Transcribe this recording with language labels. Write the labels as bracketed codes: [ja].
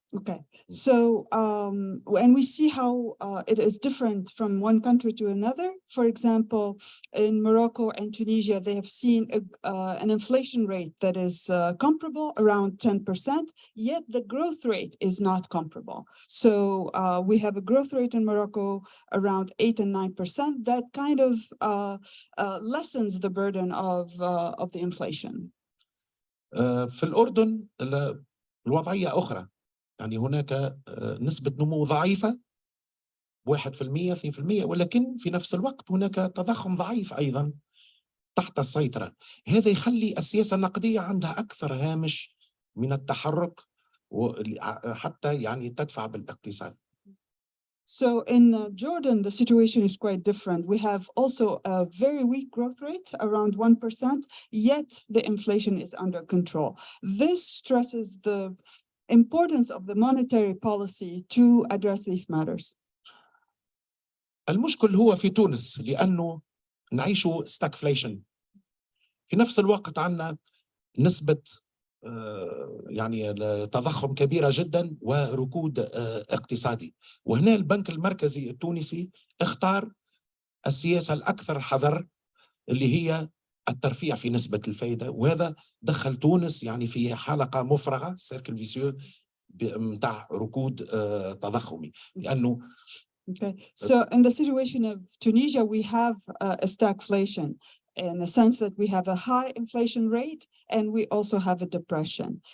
[en] Okay, so when we see how it is different from one country to another, for example, in Morocco and Tunisia, they have seen an inflation rate that is comparable around 10%, yet the growth rate is not comparable. So we have a growth rate in Morocco around 8 and 9%. That kind of lessens the burden of the inflation. [ar] في الأردن الوضعية أخرى، يعني هناك نسبة نمو ضعيفة 1% 2%، ولكن في نفس الوقت هناك تضخم ضعيف أيضا تحت السيطرة. هذا يخلي السياسة النقدية عندها أكثر هامش من التحرك حتى يعني تدفع بالاقتصاد. [en] So in Jordan, the situation is quite different. We have also a very weak growth rate, around 1%, yet the inflation is under control. This stresses the importance of the monetary policy to address these matters. [ar] المشكل هو في تونس لأنه نعيشه stagflation. في نفس الوقت عندنا نسبة يعني تضخم كبيرة جدا وركود اقتصادي، وهنا البنك المركزي التونسي اختار السياسة الأكثر حذر اللي هي الترفيع في نسبة الفائدة، وهذا دخل تونس يعني في حلقة مفرغة سيركل فيسيو متاع ركود تضخمي. لأنه [en] Okay, so in the situation of Tunisia, we have a stagflation in the sense that we have a high inflation rate and we also have a depression.